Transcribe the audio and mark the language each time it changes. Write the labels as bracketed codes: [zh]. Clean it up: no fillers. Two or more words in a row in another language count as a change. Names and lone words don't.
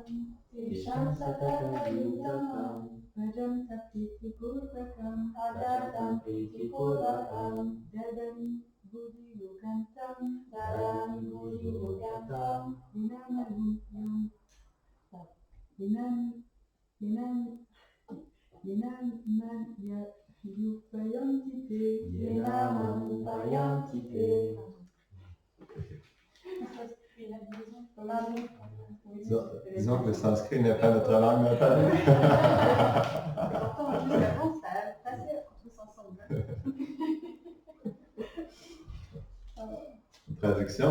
[sa] Tesham satata yuktanam Vajatam Priti Purvakam Vajatam Priti Purvakam Dadami Buddhi Yogatam Dadami Buddhi Yogatam Yenamam Upayanti Te [fr] Disons que le sanskrit n'est pas notre langue natale. Pourtant, juste avant, ça passait tous ensemble. Traduction.